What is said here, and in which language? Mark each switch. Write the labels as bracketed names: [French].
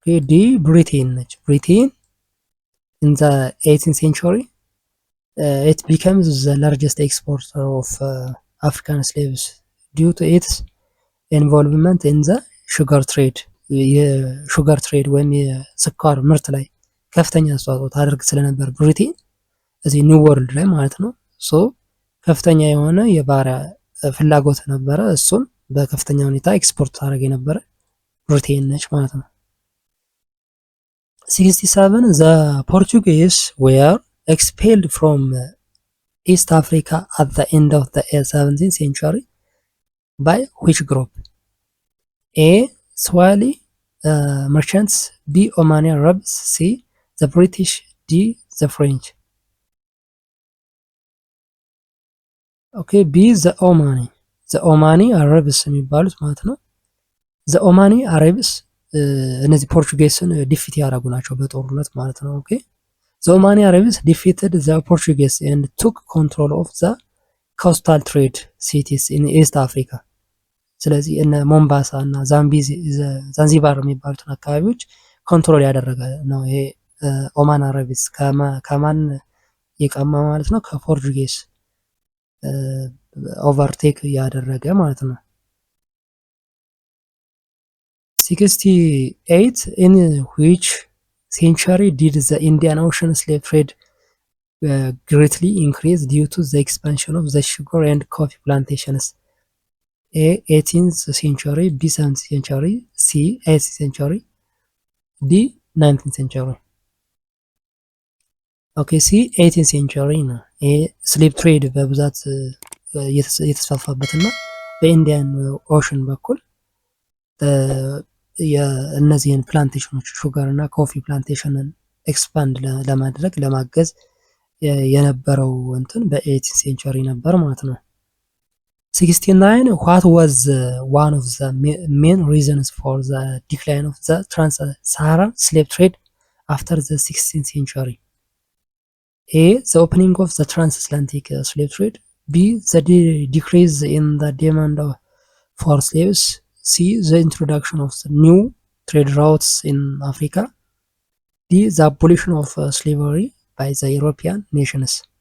[English] D. Britain [Amharic] ነች። [English] Britain in the 18th century it becomes the largest exporter of African slaves due to its involvement in the sugar trade. [Amharic] የሹገር ትሬድ ወይም የስኳር ምርት ላይ ከፍተኛ አስተዋጽኦ ታደርግ ስለነበር ብሪቴን እዚህ ኒው ወርልድ ላይ ማለት ነው። ሶ ከፍተኛ የሆነ የባሪያ ፍላጎት ነበረ። እሱን በከፍተኛ ሁኔታ ኤክስፖርት ታደርግ የነበረ ብሪቴን ነች ማለት ነው። 67 [English] the Portuguese were expelled from East Africa at the end of the 17th century by which group? A. Swahili merchants, B. Omani Arabs, C. the British, D. the French. Okay, B. the Omani Arabs የሚባሉት ማለት ነው። the Omani Arabs [Amharic] እነዚህ ፖርቹጌስን ዲፊት ያደረጉ ናቸው በጦርነት ማለት ነው። [English] ኦኬ the Omani Arabs defeated the Portuguese and took control of the coastal trade cities in East Africa. ስለዚህ እነ ሞምባሳ እና ዛንዚባር የሚባሉትን አካባቢዎች ኮንትሮል ያደረገ ነው። ይሄ ኦማን አረቢስ ከማን የቀማ ማለት ነው? [Amharic] ከፖርቱጌስ ኦቨርቴክ ያደረገ ማለት ነው። [English] 68 in which century did the Indian Ocean slave trade greatly increase due to the expansion of the sugar and coffee plantations? A. 18th century, B. 17th century, C. 8th century, D. 19th century. [Amharic] ኦኬ ሲ 18th century ነው። ይሄ ስሌቭ ትሬድ በብዛት የተስፋፋበትና በኢንዲያን ኦሽን በኩል የእነዚህን ፕላንቴሽኖች ሹጋር እና ኮፊ ፕላንቴሽንን ኤክስፓንድ ለማድረግ ለማገዝ የነበረው እንትን በ18th century ነበር ማለት ነው። 69 [English] what was one of the main reasons for the decline of the trans-Saharan slave trade after the 16th century? A. the opening of the transatlantic slave trade, B. the decrease in the demand for slaves, C. the introduction of the new trade routes in Africa. D. The abolition of slavery by the European nations.